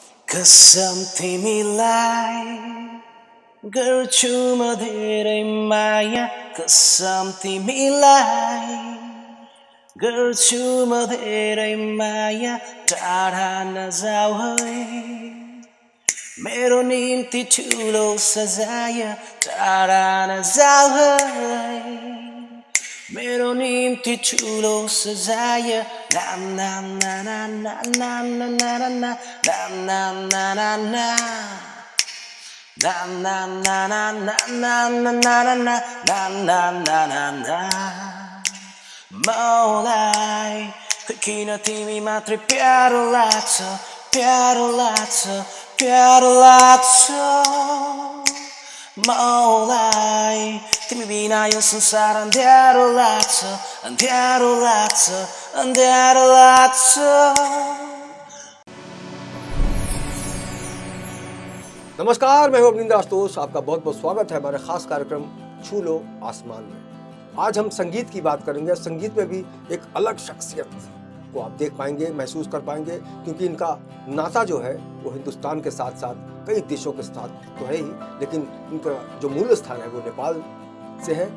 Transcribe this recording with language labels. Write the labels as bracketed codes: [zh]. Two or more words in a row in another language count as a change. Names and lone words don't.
[ne] कसम तिमीलाई गर्छु म धेरै माया कसम तिमीलाई गर्छु म धेरै माया टाढा नजाऊ है मेरो निम्ति ठुलो सजाय टाढा नजाऊ है मेरो निम्ति ठुलो सजाय नाम नाम ना ना ना नाम ना ना ना ना नाम नाम ना ना ना नाम नाम ना ना ना नाम ना ना ना ना नाम नाम ना ना ना मलाई किन तिमी मात्रै प्यारो लाग्छ प्यारो लाग्छ प्यारो लाग्छ मलाई तिमी बिना यो संसार अँध्यारो लाग्छ अँध्यारो लाग्छ अँध्यारो लाग्छ। [hi] नमस्कार, मैं हूं अवनिंदर आशुतोष। आपका बहुत बहुत स्वागत है हमारे खास कार्यक्रम छू लो आसमान में। आज हम संगीत की बात करेंगे। संगीत में भी एक अलग शख्सियत को आप देख पाएंगे, महसूस कर पाएंगे, क्योंकि इनका नाता जो है वो हिंदुस्तान के साथ साथ कई देशों के साथ तो है ही, लेकिन इनका जो मूल स्थान है वो नेपाल से है।